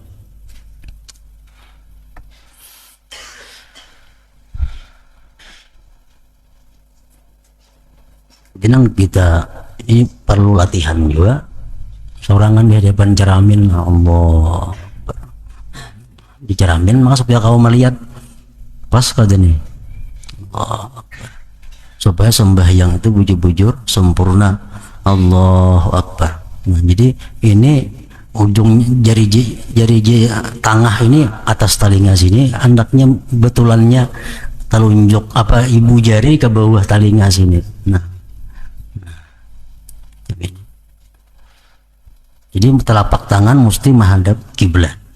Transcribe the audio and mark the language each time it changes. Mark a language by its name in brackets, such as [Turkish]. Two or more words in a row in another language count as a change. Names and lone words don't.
[Banjar] Jenang kita ini perlu latihan juga. Sorangan di hadapan ceramin, Allah di ceramin, maka supaya kau melihat pas kada nih, supaya sembahyang itu bujur-bujur sempurna. [Arabic] الله أكبر. [Banjar] Nah, jadi ini ujung jari tengah ini atas telinga sini, hendaknya betulannya telunjuk ibu jari ke bawah telinga sini. Jadi telapak tangan mesti menghadap kiblat.